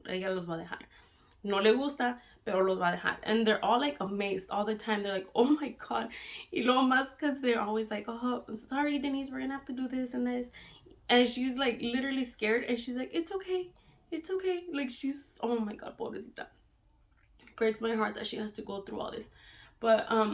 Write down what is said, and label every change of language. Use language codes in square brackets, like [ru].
[es] Ella los va a dejar. No le gusta, pero los va a dejar. [en] And they're all like amazed all the time. They're like, oh my God. [es] Y lo más, [en] because they're always like, oh, sorry, Denise, we're gonna have to do this and this. And she's like literally scared. And she's like, it's okay. It's okay. Like she's, oh my God, pobrecita. Breaks my heart that she has to go through all this. But